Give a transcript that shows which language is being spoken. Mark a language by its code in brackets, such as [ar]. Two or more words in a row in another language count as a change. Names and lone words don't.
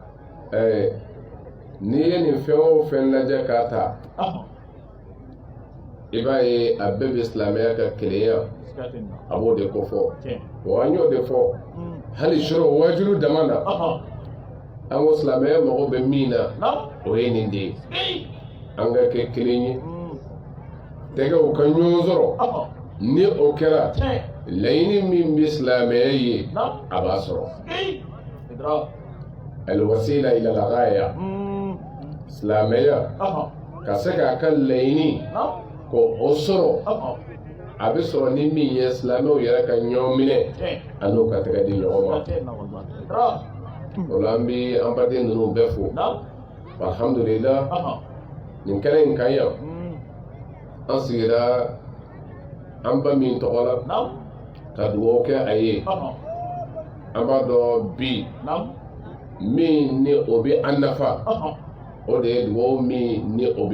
[bm] n'i ye nin fɛn o fɛn lajɛ k'a ta i b'a ye a bɛɛ bɛ silamɛya ka kelenya a b'o de ko fɔ wa an y'o de fɔ hali sɔrɔ wajulu dama na an ko silamɛya mago bɛ min na o ye nin de ye an ka kɛ kelen ye tɛgɛw ka ɲɔgɔn sɔrɔ ni o kɛra laɲini min bɛ silamɛya ye a b'a sɔrɔ [ar] الوسيلة إلى الغاية [bm] silamɛya ka se k'a ka laɲini ko o sɔrɔ a bɛ sɔrɔ ni min ye silamɛw yɛrɛ ka ɲɔgɔn minɛ a n'o ka tɛgɛ di ɲɔgɔn ma o la an bɛ an baden ninnu bɛɛ fo alhamdulillah nin kɛnɛ in kan yan an sigira an ba min tɔgɔ la ka dugawu kɛ a ye an b'a dɔn bi min ni o bɛ an nafa o de ye dugawu min ni o